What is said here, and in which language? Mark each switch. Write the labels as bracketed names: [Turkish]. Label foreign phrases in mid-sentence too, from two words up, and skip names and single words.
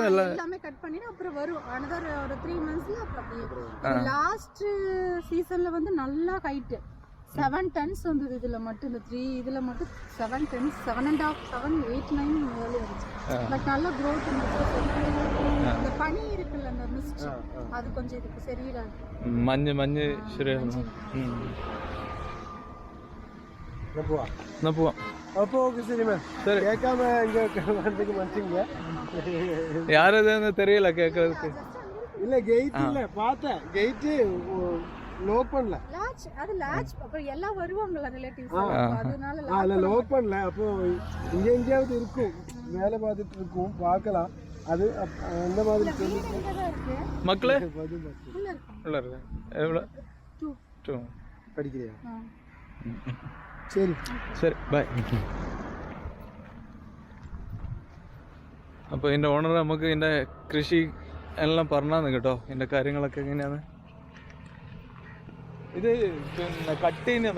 [Tamil] எல்லாமே கட் பண்ணி அப்புறம் வரும். another ஒரு 3 monthsல அப்புறம் லாஸ்ட் சீசன்ல வந்து நல்லா ஹைட் 7 tons வந்தது. இதுல மட்டும் இந்த 3 இதுல மட்டும் 7 tons, 7.5, 7, 8, 9 மேலே வந்துச்சு. பட் நல்ல growth இருந்துச்சு. இந்த பனி இருக்குல்ல, அந்த மிஸ்ட், அது கொஞ்சம் இதுக்கு சரியிடாது. [Malayalam] மஞ்சு ശരിയാണ്. പോവാം. [Tamil] அப்போ ஓகே சரி மேம். சரி கேட்காம இங்க வரதுக்கு மன்னிச்சுங்க. யாரதுன்னு தெரியல கேட்கறதுக்கு. இல்ல கெயிட் இல்ல பார்த்தேன். [English] gate lock [Tamil] பண்ணல. லாட்ச் அப்புறம் எல்லாம் வருவாங்கல ரிலேட்டிவ்ஸ். அதனால இல்ல லோக் பண்ணல. அப்போ இங்க எங்கேயாவது இருக்கும், வேலை பார்த்துட்டு இருக்கும், பார்க்கலாம். அது அந்த மாதிரி இருக்கு. மக்களே உள்ள இருக்கு. எவ்வளவு? 2 படிக்கிறியா? [Malayalam] ശരി ബൈ. അപ്പോൾ ഇതിൻ്റെ ഓണർ നമുക്ക് ഇതിൻ്റെ കൃഷി എല്ലാം പറഞ്ഞാന്ന് കേട്ടോ, ഇതിൻ്റെ കാര്യങ്ങളൊക്കെ എങ്ങനെയാണ്. ഇത് പിന്നെ കട്ട് ചെയ്യുന്നതാണ്.